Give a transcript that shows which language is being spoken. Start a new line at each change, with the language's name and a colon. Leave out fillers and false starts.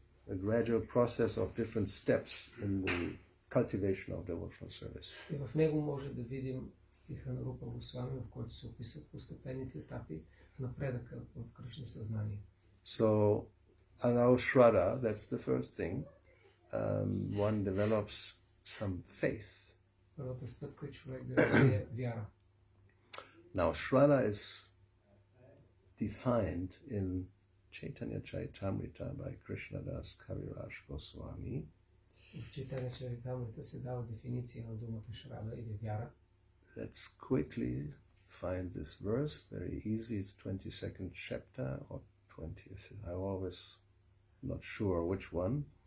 English: A gradual process of different steps in the cultivation of devotional service.
Bulgarian: И в него може да видим стиха на Рупа Госвами, в който се описват постепенните етапи в напредъка в Кришна съзнание.
English: So, Anau Shraddha, that's the first thing. One develops some faith.
Bulgarian: Първата стъпка е човек да развие вяра.
English: Now, Shraddha is defined in Chaitanya Charitamrita by Krishnadas Kaviraj Goswami.
Bulgarian: В Чайтаня Чаритамрита се дава дефиниция на думата Шрада или вяра.
English: Let's quickly find this verse. Very easy. It's 22nd chapter or 20th. I'm always not sure which one.